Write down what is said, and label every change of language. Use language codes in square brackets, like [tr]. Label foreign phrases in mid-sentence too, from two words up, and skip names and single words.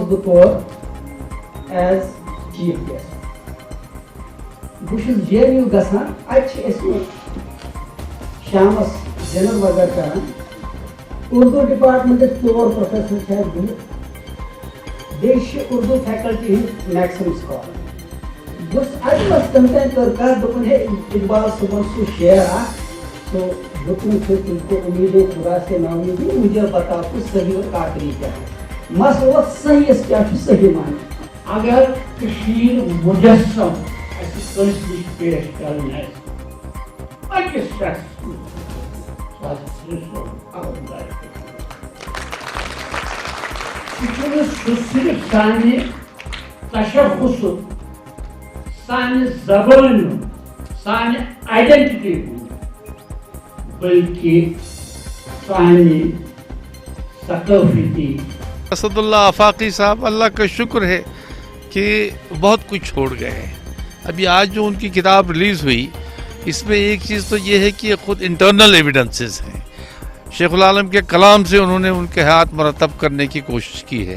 [ks] بہٕ تور [en] as chief guest [ks] بہٕ چھُس JNU گژھان اَتہِ چھِ أسۍ شامس ڈِنر وغیرہ کران اردو ڈپارٹمنٹٕکۍ 4 پروفیسر چھِ اَسہِ بِہِتھ بیٚیہِ چھِ اردو فیکلٹی ہٕنٛدۍ [en] maximum scholar [ks] بہٕ چھُس اَتہِ منٛز تِم تانۍ کٔر کَتھ دوٚپُن ہے اقبال صٲبن سُہ شعر اکھ تو دُپُن چھُ [ur] تُم کو امیدیں خدا سے نا امیدیں مجھے بتا تو [ks] صحیح اور کاکری کیا ہے مسئلہ اوس صحیحس کیٛاہ چھُ صحیح معنی اگر کٔشیٖر مُجسم اَسہِ کٲنٛسہِ نِش پیش کرٕنۍ آسہِ أکِس شخصس سُہ ہسا چھُ سُہ چھُنہٕ سُہ صرف سانہِ تشخصُک سانہِ زبٲنۍ ہُنٛد سانہِ آیڈنٹٹی ہُنٛد بلکہ سانہِ ثقافتی [ur] اسد اللہ آفاقی صاحب اللہ کا شکر ہے کہ بہت کچھ چھوڑ گئے ہیں. ابھی آج جو ان کی کتاب ریلیز ہوئی اس میں ایک چیز تو یہ ہے کہ خود [en] internal evidences [ur] ہیں. شیخ العالم کے کلام سے انہوں نے ان کے حیات مرتب کرنے کی کوشش کی ہے.